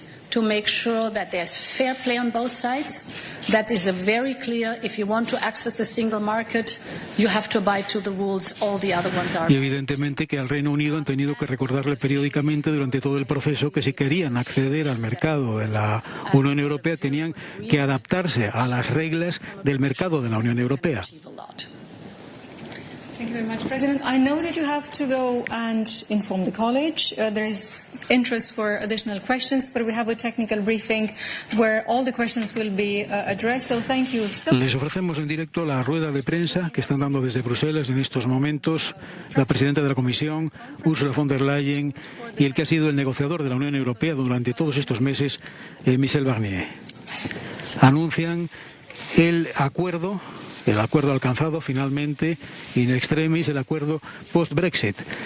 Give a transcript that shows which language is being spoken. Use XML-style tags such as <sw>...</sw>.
<en>To make sure that there's fair play on both sides. That is a very clear, if you want to access the single market, you have to abide to the rules, all the other ones are.</en> <es>Y evidentemente que al Reino Unido han tenido que recordarle periódicamente durante todo el proceso que si querían acceder al mercado de la Unión Europea tenían que adaptarse a las reglas del mercado de la Unión Europea.</es> <en>Thank you very much, President. I know that you have to go and inform the college. There is interest for additional questions, but we have a technical briefing where all the questions will be addressed. So thank you so much.</en> <es>Les ofrecemos en directo la rueda de prensa que están dando desde Bruselas en estos momentos la presidenta de la Comisión, Ursula von der Leyen, y el que ha sido el negociador de la Unión Europea durante todos estos meses, Michel Barnier. Anuncian el acuerdo alcanzado finalmente in extremis, el acuerdo post-Brexit.</es>